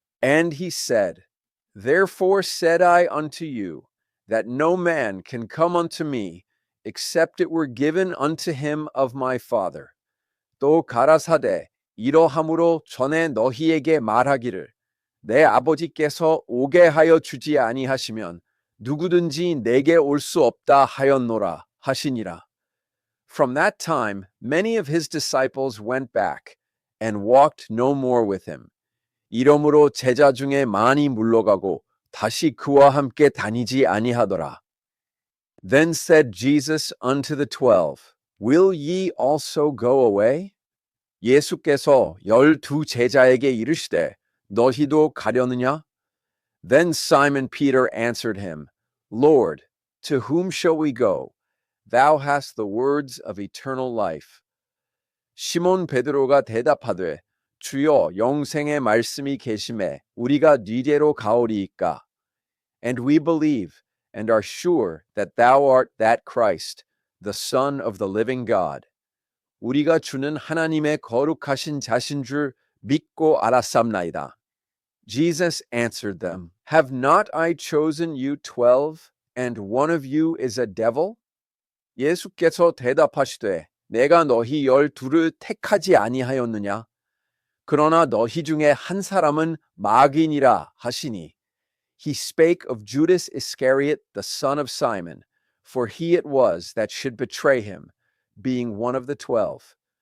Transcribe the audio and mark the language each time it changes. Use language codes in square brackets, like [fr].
[en] And he said, Therefore said I unto you, that no man can come unto me, except it were given unto him of my Father. [ko] 또 가라사대 이러함으로 전에 너희에게 말하기를 내 아버지께서 오게 하여 주지 아니하시면 누구든지 내게 올 수 없다 하였노라 하시니라. [en] From that time many of his disciples went back and walked no more with him. [ko] 이러므로 제자 중에 많이 물러가고 다시 그와 함께 다니지 아니하더라. [en] Then said Jesus unto the 12, Will ye also go away? [ko] 예수께서 12 제자에게 이르시되 너희도 가려느냐? [en] Then Simon Peter answered him, Lord, to whom shall we go? Thou hast the words of eternal life. [ko] 시몬 베드로가 대답하되 주여 영생의 말씀이 계심에 우리가 네게로 가오리이까? [en] And we believe and are sure that thou art that Christ, the Son of the living God. [ko] 우리가 주는 하나님의 거룩하신 자신 줄 믿고 알았삼나이다. [en] Jesus answered them, Have not I chosen you 12, and one of you is a devil? [ko] 예수께서 대답하시되 내가 너희 12를 택하지 아니하였느냐? 그러나 너희 중에 한 사람은 마귀니라 하시니. [en] He spake of Judas Iscariot, the son of Simon, for he it was that should betray him, being one of the 12.